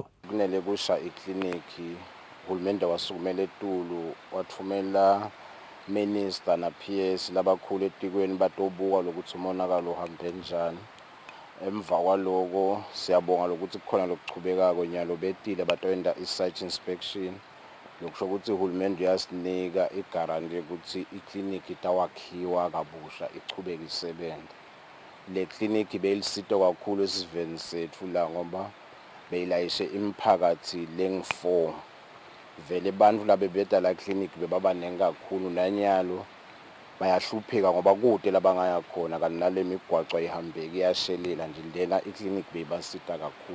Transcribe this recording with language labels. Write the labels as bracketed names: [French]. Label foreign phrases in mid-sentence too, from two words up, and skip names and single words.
[Swati] Kunele kusha ikliniki uhulumende wasukumela eTulu wathumela minister na PS labakhulu etikweni batobuka lokuthi umonakalo uhambe njani. Emva kwaloko siyabonga lokuthi kukhona lokuchubekako nyalo betile batoyenda i- [English] site inspection [Swati] lokusho ukuthi uhulumende uyasinika igaranti ukuthi ikliniki itawakhiwa kabusha ichubeke isebenza. Le kliniki beyilisito kakhulu esiveni sethu la ngoba beyilayishe imphakathi leng4 vele abantu labe beda la clinic bebabanengi kakhulu nanyalo bayahlupheka ngoba kude labangaya khona kanti nale migwaco ayihambeki iyashelela nje lena iclinic beyibasita kakhulu.